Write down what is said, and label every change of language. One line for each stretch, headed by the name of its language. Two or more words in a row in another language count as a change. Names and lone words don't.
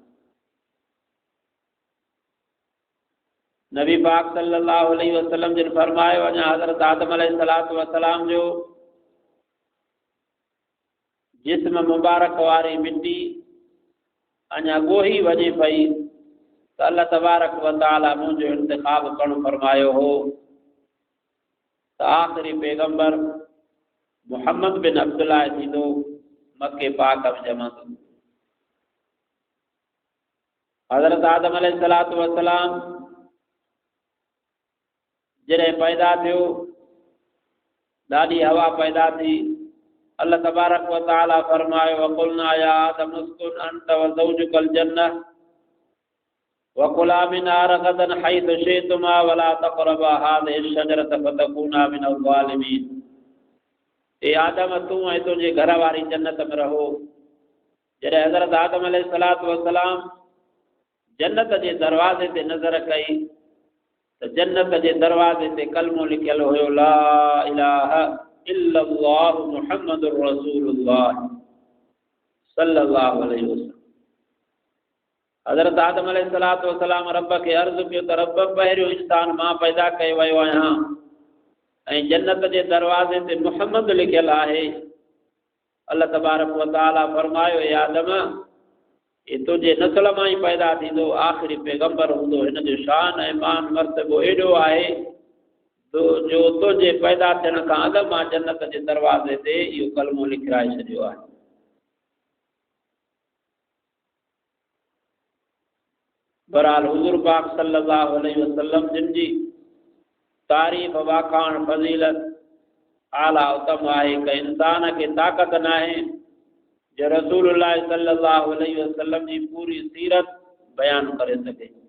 Sindhi: नबी पाक
Arabic: صلى الله عليه وسلم
Sindhi: जिन फरमायो अञा हज़रत आदम
Arabic: عليه الصلاة والسلام
Sindhi: जो जिस्म मुबारक वारी मिट्टी अञा ॻोही वञे पई त
Arabic: الله تبارك وتعالى
Sindhi: मुंहिंजो इंतिखाब करणु फरमायो हो त आख़िरी पैगंबर मुहम्मद बिन अब्दुल्लाह थींदो, मके पाक में ॼमंदो। हज़रत आदम
Arabic: عليه الصلاة والسلام
Sindhi: जॾहिं पैदा थियो, ॾाढी हवा पैदा थी।
Arabic: الله تبارك وتعالى
Sindhi: फरमायो
Arabic: وقلنا يا آدم اسكن أنت وزوجك الجنة وكلا منها رغدا حيث شئتما ولا تقربا هذه الشجرة فتكونا من الظالمين.
Sindhi: ए आदम तूं ऐं तुंहिंजे घर वारी जन्नत में रहो। जॾहिं हज़रत आदम
Arabic: عليه الصلاة والسلام
Sindhi: जन्नत जे दरवाज़े ते नज़र कई त जन्नत जे दरवाज़े ते कलमो लिखियल हुयो
Arabic: لا إله إلا الله محمد رسول الله صلى الله عليه وسلم.
Sindhi: हज़रत आदम
Arabic: عليه الصلاة والسلام
Sindhi: रब खे अर्ज़ु कयो त रब पहिरियों इंसान मां पैदा कयो वियो आहियां ऐं जन्नत जे दरवाज़े ते मुहम्मद लिखियल आहे।
Arabic: الله تبارك وتعالى
Sindhi: फरमायो ए आदम ये तुंहिंजे नस्ल मां ई पैदा थींदो, आख़िरी पैगंबर हूंदो। हिन जो शान ऐं मान मर्तबो एॾो आहे जो तुंहिंजे पैदा थियण खां अॻु मां जन्नत जे दरवाज़े ते इहो कलमो लिखाए छॾियो आहे। बहरहाल हुज़ूर पाक
Arabic: صلى الله عليه وسلم
Sindhi: जिन जी तारीफ़ वाखाण फज़ीलत आला उत्तम आहे कि इंसान खे ताक़त न आहे जो रसूलुल्लाह
Arabic: صلى الله عليه وسلم
Sindhi: जी पूरी सीरत बयान करे सघे।